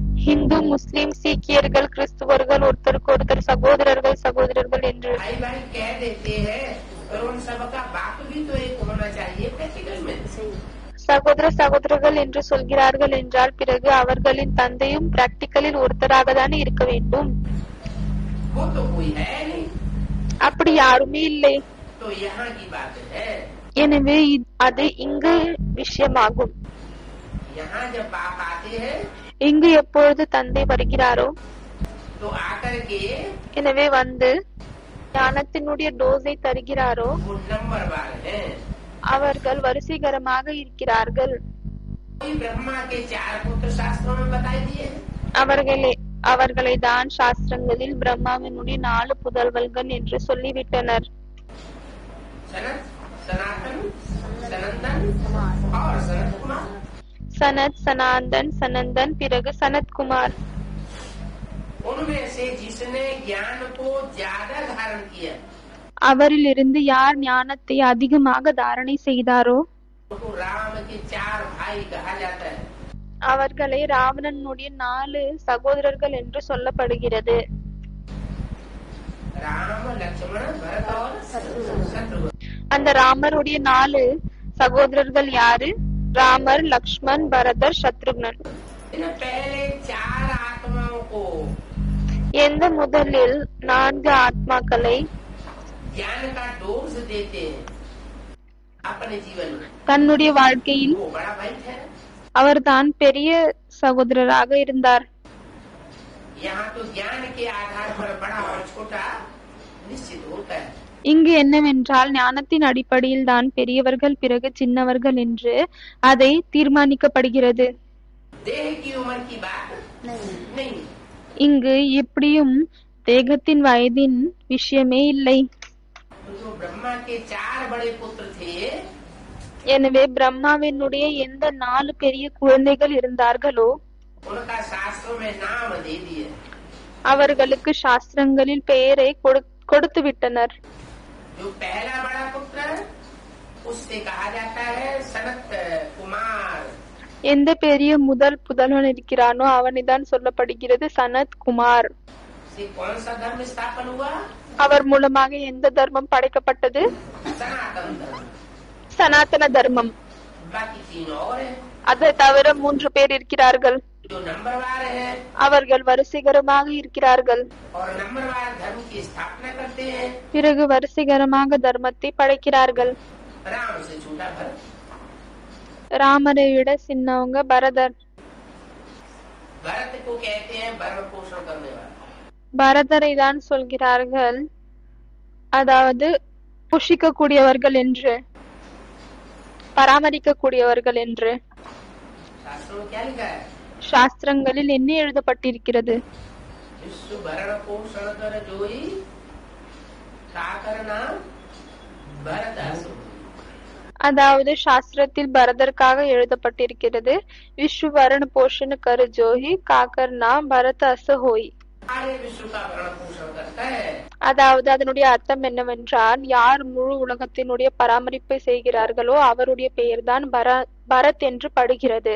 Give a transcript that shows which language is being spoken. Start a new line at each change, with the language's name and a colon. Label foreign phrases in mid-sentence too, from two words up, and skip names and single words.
Tamil: இந்து, முஸ்லிம், சீக்கியர்கள், கிறிஸ்துவர்கள் ஒருத்தருக்கு ஒருத்தர் சகோதரர்கள் சகோதரர்கள் என்று
Hindi: भाई भाई कह देते हैं, पर उन सबका बाप भी तो एक होना चाहिए प्रैक्टिकल में।
Tamil: சகோதர சகோதரர்கள் என்று சொல்கிறார்கள் என்றால் பிறகு அவர்களின் தந்தையும் பிராக்டிக்கலில் ஒருத்தராக தானே இருக்க வேண்டும்.
Hindi: वो तो कोई है नहीं,
Tamil: அப்படி யாருமே இல்லை.
Hindi: तो यहाँ की बात है।
Tamil: எனவே அது இங்கு விஷயமாகும்.
Hindi: यहाँ जब बाप आते हैं
Tamil: இங்கு எப்பொழுது தந்தை வருகிறாரோ
Hindi: तो आकर के
Tamil: எனவே வந்து ஞானத்தினுடைய டோஸை தருகிறாரோ
Hindi: वो नंबर वार है।
Tamil: அவர்கள் வரிசைகரமாக இருக்கிறார்கள்.
Hindi: कोई ब्रह्मा के 4 पुत्र शास्त्रों में बताई दिए हैं।
Tamil: அவர்களை தான் சாஸ்திரங்களில் பிரம்மாவினுடைய 4 புதல்வர்கள் என்று சொல்லிவிட்டனர்.
Hindi: सनत, सनातन, सनंदन और सनत कुमार।
Tamil: சனத், சனாந்தன், சனந்தன், பிறகு சனத்குமார்.
Hindi: उनमें से जिसने ज्ञान को ज्यादा धारण किया
Tamil: அவரிலிருந்து யார் ஞானத்தை அதிகமாக தாரணை செய்தாரோ
Hindi: तो राम के 4 भाई कहा जाता है।
Tamil: அவர்களை ராவணனுடைய 4 சகோதரர்கள் என்று சொல்லப்படுகிறது.
Hindi: राम, लक्ष्मण, भरत और शत्रुघ्न।
Tamil: அந்த ராமருடைய 4 சகோதரர்கள் யாரு? ராமர், லக்ஷ்மண், பரதர், சத்ருக்னன்.
Hindi: इन पहले 4 आत्माओं को
Tamil: எந்த முதலில் 4 ஆத்மாக்களை
Hindi: ज्ञान का डोज देते हैं अपने जीवन में,
Tamil: தன்னுடைய வாழ்க்கையில்
Hindi: वो बड़ा भाई है।
Tamil: அவர்தான் பெரிய சகோதரராக இருந்தார்.
Hindi: यहाँ तो ज्ञान के आधार पर बड़ा और छोटा निश्चित होता है।
Tamil: இங்கு என்னவென்றால் ஞானத்தின் அடிப்படையில் தான் பெரியவர்கள் பிறகு சின்னவர்கள் என்று அதை தீர்மானிக்கப்படுகிறது.
Hindi: देह की उम्र की बात नहीं।
Tamil: இங்கு எப்படியும் தேகத்தின் வயதின் விஷயமே இல்லை.
Hindi: तो जो ब्रह्मा के 4 बड़े पुत्र थे
Tamil: எனவே பிரம்மாவினுடைய எந்த 4 பெரிய குழந்தைகள் இருந்தார்களோ
Hindi: उनका शास्त्रों में नाम दे दिए।
Tamil: அவர்களுக்கு சாஸ்திரங்களில் பெயரை கொடுத்து விட்டனர்.
Hindi: जो पहला बड़ा पुत्र उससे कहा जाता है सनत कुमार।
Tamil: எந்த பெரிய முதல் புதல்வன் இருக்கிறானோ அவனிதான் சொல்லப்படுகிறது சனத் குமார்.
Hindi: से कौन सा धर्म स्थापन हुआ?
Tamil: அவர் மூலமாக எந்த தர்மம் படைக்கப்பட்டது?
Hindi: सनातन धर्म।
Tamil: சனாதன தர்மம்.
Hindi: बाकी 3 और है
Tamil: அதை தவிர 3 பேர் இருக்கிறார்கள்.
Hindi: जो नंबरवार है
Tamil: அவர்கள் வரிசைகரமாக இருக்கிறார்கள்.
Hindi: और नंबरवार धर्म की स्थापना करते हैं।
Tamil: பிறகு வரிசைகரமாக தர்மத்தை படைக்கிறார்கள்.
Hindi: राम से छोटा भरत,
Tamil: ராமரை விட சின்னவங்க பரதர்.
Hindi: भरत को कहते हैं भरण पोषण करने वाला।
Tamil: பரதரை தான் சொல்கிறார்கள், அதாவது புஷிக்க கூடியவர்கள் என்று, பராமரிக்க கூடியவர்கள் என்று.
Hindi: शास्त्रों में क्या लिखा है?
Tamil: சாஸ்திரங்களில் என்ன எழுதப்பட்டிருக்கிறது?
Hindi: विश्व भरण पोषण कर जोई साकर नाम भरत असुर।
Tamil: அதாவது சாஸ்திரத்தில் பரதற்காக எழுதப்பட்டிருக்கிறது,
Hindi: विश्वभरण पोषण कर जोई ताकर नाम भरत अस होई. सारे विश्व का भरण पोषण करता है।
Tamil: அதாவது அதனுடைய அர்த்தம் என்னவென்றால் யார் முழு உலகத்தினுடைய பராமரிப்பை செய்கிறார்களோ அவருடைய பெயர்தான் பரத் என்று படுகிறது.